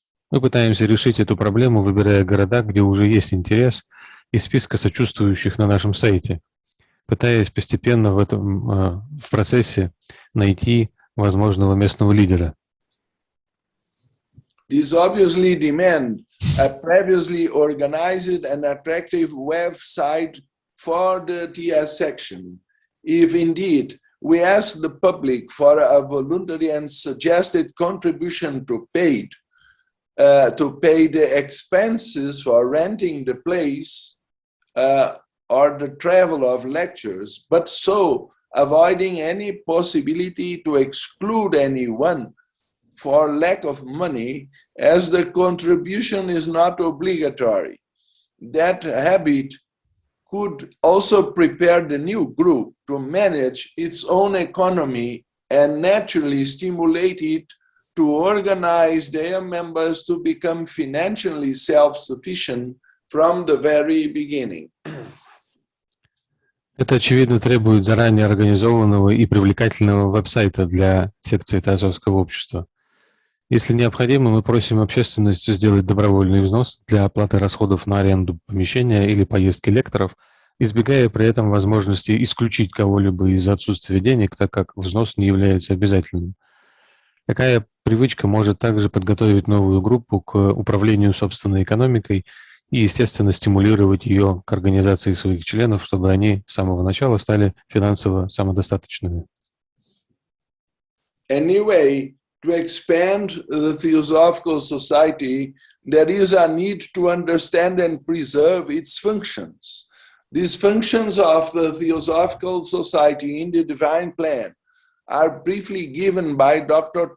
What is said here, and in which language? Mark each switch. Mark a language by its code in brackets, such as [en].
[ru] Мы пытаемся решить эту проблему, выбирая города, где уже есть интерес, из списка сочувствующих на нашем сайте, пытаясь постепенно в процессе найти возможного местного лидера. [en] These obviously demand a previously organized and attractive website for the TS section. If indeed we ask the public for a voluntary and suggested contribution to pay the expenses for renting the place or the travel of lectures, but so avoiding any possibility to exclude anyone for lack of money, as the contribution is not obligatory. That habit could also prepare the new group to manage its own economy and naturally stimulate it to organize their members to become financially self-sufficient from the very beginning. [ru] Это, очевидно, требует заранее организованного и привлекательного веб-сайта для секции Теософского общества. Если необходимо, мы просим общественность сделать добровольный взнос для оплаты расходов на аренду помещения или поездки лекторов, избегая при этом возможности исключить кого-либо из-за отсутствия денег, так как взнос не является обязательным. Такая привычка может также подготовить новую группу к управлению собственной экономикой и, естественно, стимулировать ее к организации своих членов, чтобы они с самого начала стали финансово самодостаточными. [en] Anyway, to expand the Theosophical Society, there is a need to understand and preserve its functions. These functions of the Theosophical Society in the Divine Plan are briefly given by Dr.